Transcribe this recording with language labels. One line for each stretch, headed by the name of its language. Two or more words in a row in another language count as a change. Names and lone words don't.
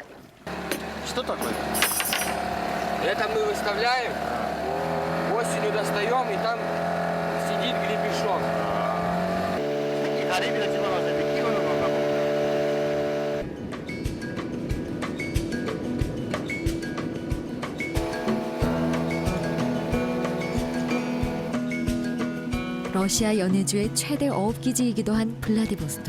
Russian: Что такое? Это мы выставляем, осенью достаем, и там сидит гребешок.
Korean: 이 가리비를 집어넣어서 이렇게 끼우는 건가 봐. 러시아 연해주의 최대 어업기지이기도 한 블라디보스톡.